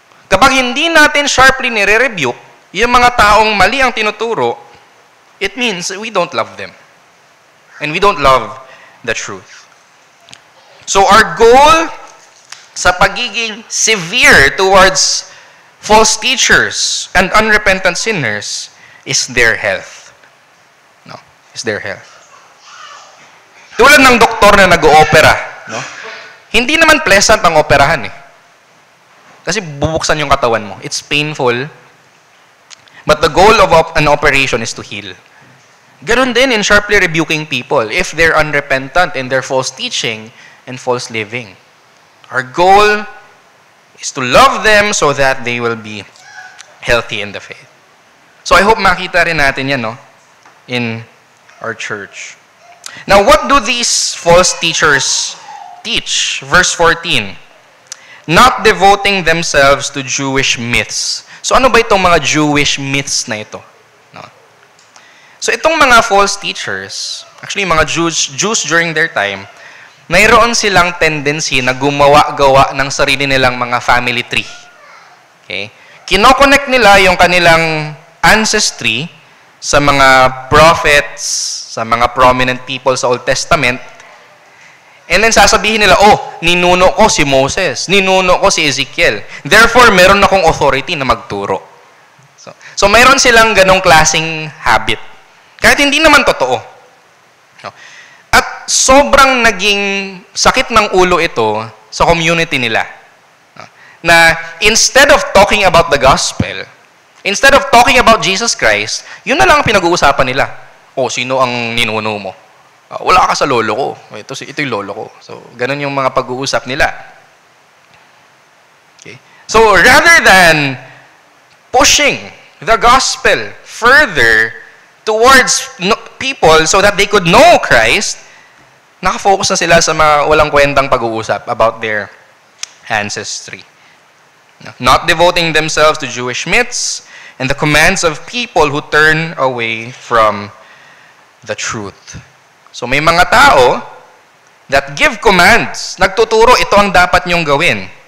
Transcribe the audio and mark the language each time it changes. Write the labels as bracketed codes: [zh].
[tl] Kapag hindi natin sharply nire-rebuke, yung mga taong mali ang tinuturo, [en] it means we don't love them. And we don't love the truth. So our goal [tl] sa pagiging [en] severe towards false teachers and unrepentant sinners is their health. No, is their health. [tl] Tulad ng doktor na nag-oopera, no? Hindi naman pleasant ang operahan eh. Kasi bubuksan yung katawan mo. [en] It's painful. But the goal of an operation is to heal. [tl] Ganon din [en] in sharply rebuking people if they're unrepentant in their false teaching and false living. Our goal is to love them so that they will be healthy in the faith. So I hope [tl] makita rin natin yan, [en] no? In our church. Now, what do these false teachers teach? Verse 14. Not devoting themselves to Jewish myths. [tl] So ano ba itong mga Jewish myths na ito? So itong mga false teachers, actually mga Jews during their time, mayroon silang tendency na gumawa-gawa ng sarili nilang mga family tree. Okay? Kinoconnect nila yung kanilang ancestry sa mga prophets, sa mga prominent people sa Old Testament, and then sasabihin nila, oh, ninuno ko si Moses, ninuno ko si Ezekiel. Therefore, meron akong authority na magturo. So mayroon silang ganong klaseng habit. Kahit hindi naman totoo. At sobrang naging sakit ng ulo ito sa community nila. [en] Na instead of talking about the gospel, instead of talking about Jesus Christ, [tl] yun na lang ang pinag-uusapan nila. O, sino ang ninuno mo? Wala ka sa lolo ko. Ito yung lolo ko. So, ganun yung mga pag-uusap nila. [en] Okay. So, rather than pushing the gospel further towards people so that they could know Christ, [tl] nakafocus na sila sa mga walang kwentang pag-uusap [en] about their ancestry. Not devoting themselves to Jewish myths and the commands of people who turn away from the truth. [tl] So may mga tao [en] that give commands, [tl] nagtuturo ito ang dapat niyong gawin.